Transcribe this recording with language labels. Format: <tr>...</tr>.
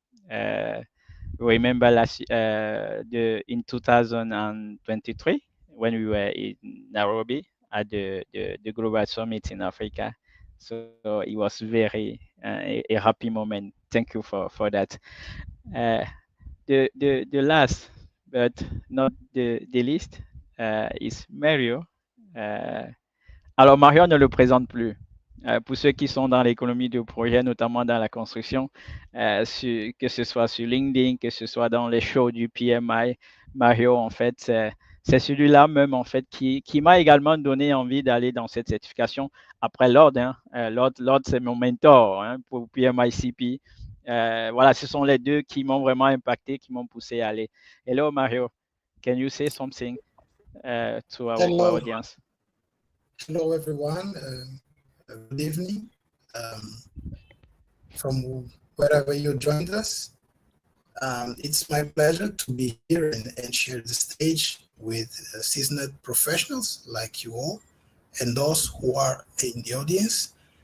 <en>Uh, remember the in 2023 when we were in Nairobi at the global summit in Africa. So it was very a happy moment. Thank you for that. Uh, the last but not the least is Mario.</en> <fr>Uh, Alors, Mario ne le présente plus. Pour ceux qui sont dans l'économie de projet, notamment dans la construction, que ce soit sur LinkedIn, que ce soit dans les shows du PMI, Mario, en fait, c'est celui-là même, en fait, qui m'a également donné envie d'aller dans cette certification après Lord. Hein. Lord, c'est mon mentor hein, pour PMI-CP. Voilà, ce sont les deux qui m'ont vraiment impacté, qui m'ont poussé à aller.</fr> <en>Hello, Mario. Can you say something to our Hello. audience? Hello, everyone. Good evening from wherever you joined us. It's my pleasure to be here and share the stage with seasoned professionals like you all and those who are in the audience.</en>